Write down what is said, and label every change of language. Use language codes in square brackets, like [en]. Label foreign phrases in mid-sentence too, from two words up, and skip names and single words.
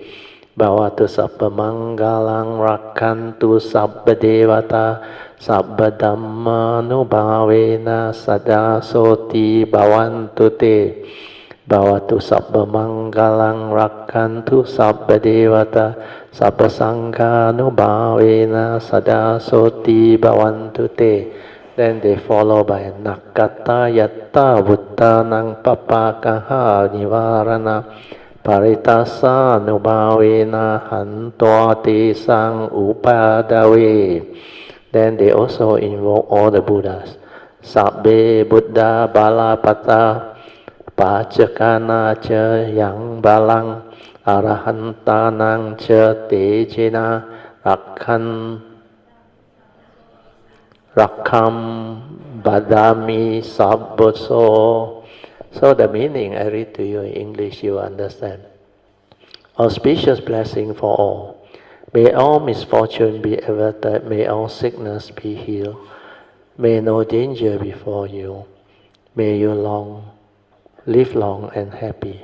[pi] Bhavatu sabba mangalang rakantu sabba devata sabba dhammanubhavena sada soti bhavantu te. Bhavatu sabba mangalang rakantu sabba devata sabba sanghanubhavena sada soti bhavantu te. [en] Then they follow by [pi] nakata yatta buddhanang papakaha nivarana Paritasa nubhavena hantoti sang upadave. [en] Then they also invoke all the Buddhas. [pi] Sabbe Buddha balapata pachakana cha yang balang arahantanang cha tejena rakhan rakham badami sabboso. [en] So the meaning I read to you in English, you understand. Auspicious blessing for all. May all misfortune be averted, may all sickness be healed, may no danger befall you, may you live long and happy.